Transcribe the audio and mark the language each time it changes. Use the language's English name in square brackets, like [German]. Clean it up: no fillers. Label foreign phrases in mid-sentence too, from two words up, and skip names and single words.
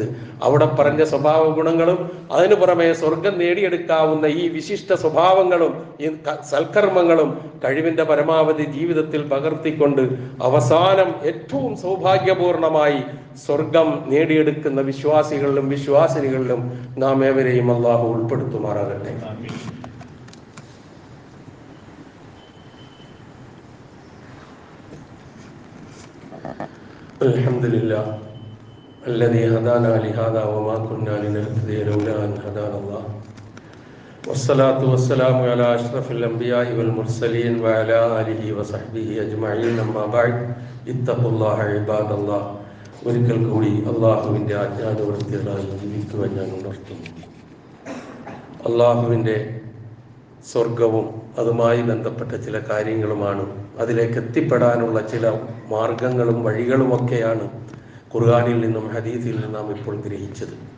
[Malayalam] അവിടെ പറഞ്ഞ സ്വഭാവ ഗുണങ്ങളും അതിനു പുറമെ സ്വർഗം നേടിയെടുക്കാവുന്ന ഈ വിശിഷ്ട സ്വഭാവങ്ങളും ഈ സൽക്കർമ്മങ്ങളും കഴിവിന്റെ പരമാവധി ജീവിതത്തിൽ പകർത്തിക്കൊണ്ട് അവസാനം ഏറ്റവും സൗഭാഗ്യപൂർണമായി സ്വർഗം നേടിയെടുക്കുന്ന വിശ്വാസികളിലും വിശ്വാസിനികളിലും നാം ഏവരെയും അല്ലാഹു ഉൾപ്പെടുത്തുമാറാകട്ടെ. [Arabic] അൽഹംദുലില്ലാഹ് الذي هدانا لهذا وما كنا لنهتدي لولا أن هدانا الله والصلاة والسلام على أشرف الأنبياء والمرسلين وعلى آله وصحبه أجمعين أما بعد اتقوا الله عباد الله. [Malayalam] ഒരിക്കൽ കൂടി അള്ളാഹുവിൻ്റെ ആജ്ഞാനുവർത്തികളായി ജീവിക്കുവാൻ ഞാൻ ഉണർത്തുന്നു. അള്ളാഹുവിൻ്റെ സ്വർഗവും അതുമായി ബന്ധപ്പെട്ട ചില കാര്യങ്ങളുമാണ്, അതിലേക്ക് എത്തിപ്പെടാനുള്ള ചില മാർഗങ്ങളും വഴികളുമൊക്കെയാണ് ഖുർആനിൽ നിന്നും ഹദീസിൽ നിന്നും നാം ഇപ്പോൾ ഗ്രഹിച്ചത്.